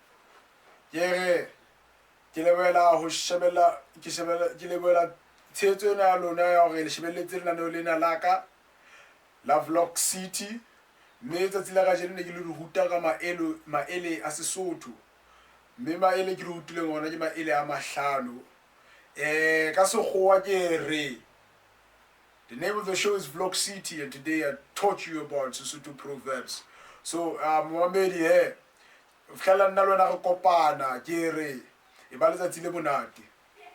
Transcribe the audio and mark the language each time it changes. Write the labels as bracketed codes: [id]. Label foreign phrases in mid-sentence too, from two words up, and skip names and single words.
[st] ke lebohela ho shebella, ke lebohela tshehetso ena ya lona ya hore le shebelletse lenaneo lena la ka la Vlog City. Mme tsatsi la kajeno ne ke le ruta ka maele a Sesotho, mme maele ke le rutileng ona ke maele a mahlano. Ka sekgowa ke re, [en] the name of the show is Vlog City, and today I taught you about Sesotho proverbs. [st] So momamedi he, o fihlela nna le wena re kopana ke re e ba letsatsi le monate.